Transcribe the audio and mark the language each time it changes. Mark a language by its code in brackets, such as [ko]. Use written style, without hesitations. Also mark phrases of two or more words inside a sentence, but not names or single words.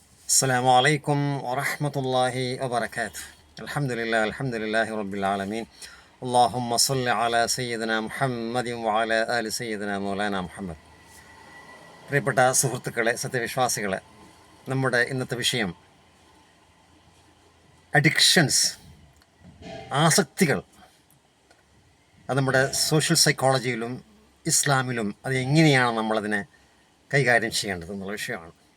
[ar] السلام عليكم ورحمة الله وبركاته. الحمد لله رب العالمين. اللهم صل على سيدنا محمد وعلى آل سيدنا مولانا മുഹമ്മദ്. [ml] പ്രിയപ്പെട്ട സുഹൃത്തുക്കളെ, സത്യവിശ്വാസികളെ, നമ്മുടെ ഇന്നത്തെ വിഷയം അഡിക്ഷൻസ്, ആസക്തികൾ. അത് നമ്മുടെ [en] social psychologyയിലും [ml] ഇസ്ലാമിലും അത് എങ്ങനെയാണ് നമ്മളതിനെ കൈകാര്യം ചെയ്യേണ്ടത് എന്നുള്ള വിഷയമാണ്.